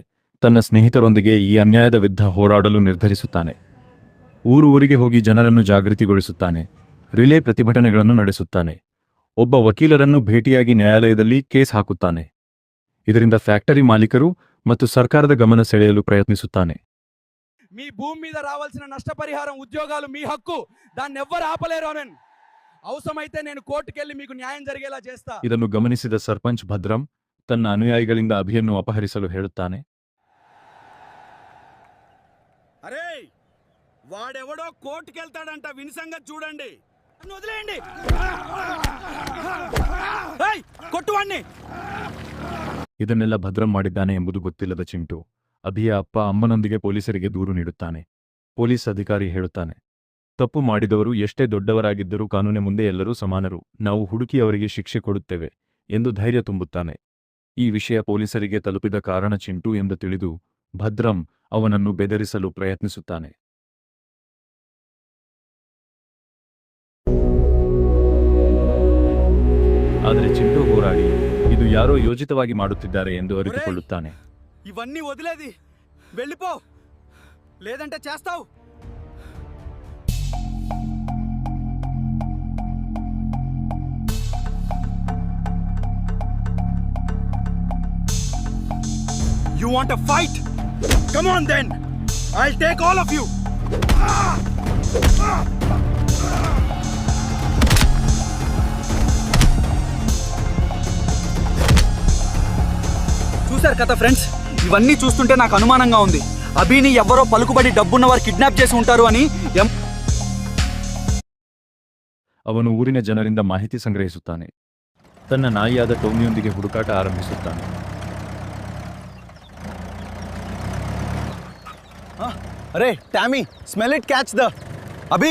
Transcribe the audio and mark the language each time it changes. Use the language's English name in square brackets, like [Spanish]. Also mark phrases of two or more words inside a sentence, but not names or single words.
[Kannada] ತನ್ನ ಸ್ನೇಹಿತರೊಂದಿಗೆ ಈ ಅನ್ಯಾಯದ ವಿರುದ್ಧ ಹೋರಾಡಲು ನಿರ್ಧರಿಸುತ್ತಾನೆ. ಊರಿಗೆ ಹೋಗಿ ಜನರನ್ನು ಜಾಗೃತಿಗೊಳಿಸುತ್ತಾನೆ. ರಿಲೇ ಪ್ರತಿಭಟನೆಗಳನ್ನು ನಡೆಸುತ್ತಾನೆ. ಒಬ್ಬ ವಕೀಲರನ್ನು ಭೇಟಿಯಾಗಿ ನ್ಯಾಯಾಲಯದಲ್ಲಿ ಕೇಸ್ ಹಾಕುತ್ತಾನೆ. ಇದರಿಂದ ಫ್ಯಾಕ್ಟರಿ ಮಾಲೀಕರು ಮತ್ತು ಸರ್ಕಾರದ ಗಮನ ಸೆಳೆಯಲು ಪ್ರಯತ್ನಿಸುತ್ತಾನೆ. [Telugu] మీ భూమి మీద రావాల్సిన నష్టపరిహారం, ఉద్యోగాలు మీ హక్కు, దాన్ని ఎవ్వరు ఆపలేరు. అవసరమైతే నేను కోర్టుకెళ్ళి మీకు న్యాయం జరిగేలా చేస్తా. [Kannada] ಇದನ್ನು ಗಮನಿಸಿದ ಸರ್ಪಂಚ್ ಭದ್ರಂ ತನ್ನ ಅನುಯಾಯಿಗಳಿಂದ ಅಭಿಯನ್ನು ಅಪಹರಿಸಲು ಹೇಳುತ್ತಾನೆ. [Telugu] అరే, వాడెవడో కోర్టుకెళ్తాడంట, విని సంగతి చూడండి. వదిలేయండి, కొట్టువాణ్ణి. [Kannada] ಇದನ್ನೆಲ್ಲ ಭದ್ರಂ ಮಾಡಿದ್ದಾನೆ ಎಂಬುದು ಗೊತ್ತಿಲ್ಲದ ಚಿಂಟು ಅಭಿಯ ಅಪ್ಪ ಅಮ್ಮನೊಂದಿಗೆ ಪೊಲೀಸರಿಗೆ ದೂರು ನೀಡುತ್ತಾನೆ. ಪೊಲೀಸ್ ಅಧಿಕಾರಿ ಹೇಳುತ್ತಾನೆ, ತಪ್ಪು ಮಾಡಿದವರು ಎಷ್ಟೇ ದೊಡ್ಡವರಾಗಿದ್ದರೂ ಕಾನೂನಿನ ಮುಂದೆ ಎಲ್ಲರೂ ಸಮಾನರು, ನಾವು ಹುಡುಕಿ ಅವರಿಗೆ ಶಿಕ್ಷೆ ಕೊಡುತ್ತೇವೆ ಎಂದು ಧೈರ್ಯ ತುಂಬುತ್ತಾನೆ. ಈ ವಿಷಯ ಪೊಲೀಸರಿಗೆ ತಲುಪಿದ ಕಾರಣ ಚಿಂಟು ಎಂದು ತಿಳಿದು ಭದ್ರಂ ಅವನನ್ನು ಬೆದರಿಸಲು ಪ್ರಯತ್ನಿಸುತ್ತಾನೆ. ಆದರೆ ಚಿಂಟು ಹೋರಾಡಿ ಇದು ಯಾರೋ ಯೋಜಿತವಾಗಿ ಮಾಡುತ್ತಿದ್ದಾರೆ ಎಂದು ಅರಿತುಕೊಳ್ಳುತ್ತಾನೆ. [Telugu] ఇవన్నీ వదిలేది, వెళ్ళిపో, లేదంటే చేస్తావు. [English] You want a fight? Come on then, I'll take all of you. [Telugu] చూశారు కదా ఫ్రెండ్స్, ఇవన్నీ చూస్తుంటే నాకు అనుమానంగా ఉంది. అభిని ఎవరో పలుకుబడి డబ్బున్నవారు కిడ్నాప్ చేసి ఉంటారు అని. [Kannada] ಅವನು ಊರಿನ ಜನರಿಂದ ಮಾಹಿತಿ ಸಂಗ್ರಹಿಸುತ್ತಾನೆ. ತನ್ನ ನಾಯಿಯಾದ ಟೋಮಿಯೊಂದಿಗೆ ಹುಡುಕಾಟ ಆರಂಭಿಸುತ್ತಾನೆ. [English] ಅರೆ ಟ್ಯಾಮಿ, smell it, catch the ಅಭಿ.